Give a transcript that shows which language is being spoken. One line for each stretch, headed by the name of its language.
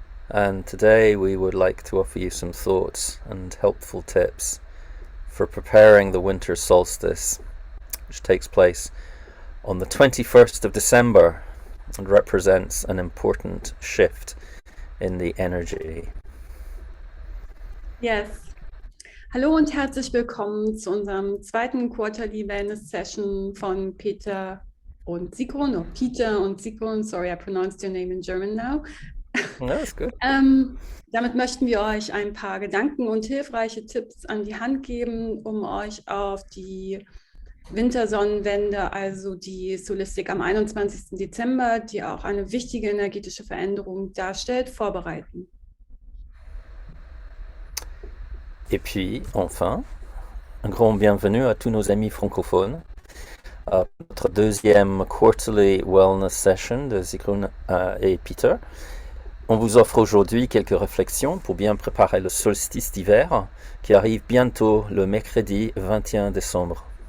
English: And today we would like to offer you some thoughts and helpful tips for preparing the winter solstice, which takes place on the 21st of December and represents an important shift in the energy. Yes.
German: Hallo und herzlich willkommen zu unserem zweiten Quarterly Wellness Session von Peter und Sigrun, oder Peter und Sigrun.
English: Sorry, I pronounced your name in German now. No, that's good.
German: Damit möchten wir euch ein paar Gedanken und hilfreiche Tipps an die Hand geben, um euch auf die Wintersonnenwende, also die Solistik am 21. Dezember, die auch eine wichtige energetische Veränderung darstellt, vorbereiten.
French: Et puis, enfin, un grand bienvenue à tous nos amis francophones. Notre deuxième quarterly wellness session de Sigrun et Peter. On vous offre aujourd'hui quelques réflexions pour bien préparer le solstice d'hiver qui arrive bientôt le mercredi 21 décembre.